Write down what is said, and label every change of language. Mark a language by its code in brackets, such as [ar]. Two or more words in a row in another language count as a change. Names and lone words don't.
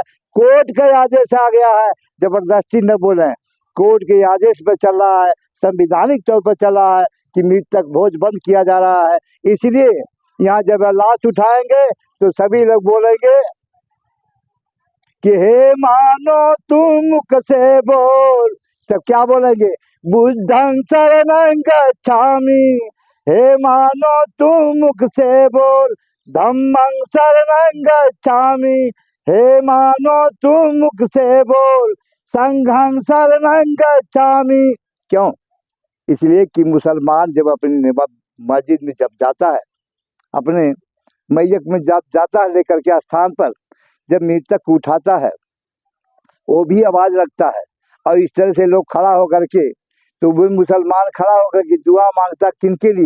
[hi] कोर्ट का आदेश आ गया है, जबरदस्ती न बोले, कोर्ट के आदेश पर चल रहा है, संविधानिक तौर पर चल रहा है कि मीट तक भोज बंद किया जा रहा है। इसलिए यहाँ जब लाश उठाएंगे तो सभी लोग बोलेंगे कि हे मानो तुम मुख से बोल, सब क्या बोलेंगे? [pi] बुद्धं शरणं गच्छामि। [hi] हे मानो तुम मुख से बोल, [pi] धम्मं शरणं गच्छामि। [hi] हे मानो तुम मुख से बोल, [pi] संघं शरणं गच्छामि। क्यों? [hi] इसलिए कि मुसलमान जब अपनी मस्जिद में जब जाता है, अपने मैयत में जब जाता है लेकर के स्थान पर, जब मृतक को उठाता है वो भी आवाज रखता है। और इस तरह से लोग खड़ा होकर के, तो वो मुसलमान खड़ा होकर के दुआ मांगता किनके लिए?